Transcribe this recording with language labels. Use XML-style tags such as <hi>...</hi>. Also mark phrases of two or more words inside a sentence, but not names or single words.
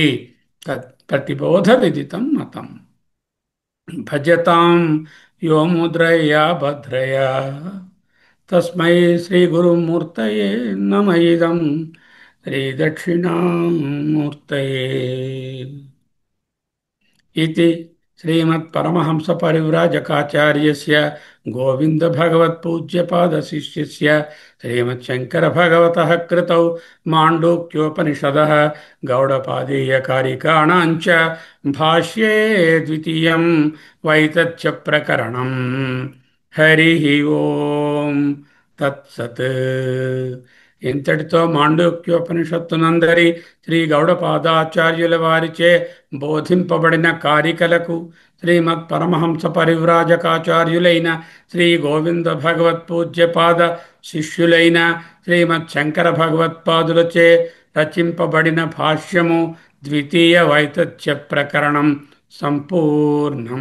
<sa>प्रतिबोध विदितं मतं. भजतां यो मुद्रया भद्रया तस्मै श्री गुरुमूर्तये नम इदं श्री दक्षिणामूर्तये. इति श्रीमत्परमहंसपरिव्राजकाचार्यस्य गोविन्दभगवत्पूज्यपादशिष्यस्य श्रीमच्छङ्करभगवतः कृतौ माण्डूक्योपनिषदः गौडपादीयकारिकाणां च भाष्ये द्वितीयं वैतथ्य प्रकरणम्. हरिः ओम् तत्सत्.</sa> <te>ఇంతటితో మాండూక్యోపనిషత్తునందరి శ్రీ గౌడపాదాచార్యుల వారిచే బోధింపబడిన కారికలకు శ్రీమత్ పరమహంస పరివ్రాజకాచార్యులైన శ్రీ గోవింద భగవత్పూజ్యపాద శిష్యులైన శ్రీమత్ శంకర భగవత్పాదులచే రచింపబడిన భాష్యము ద్వితీయ వైతథ్య ప్రకరణం సంపూర్ణం.</te>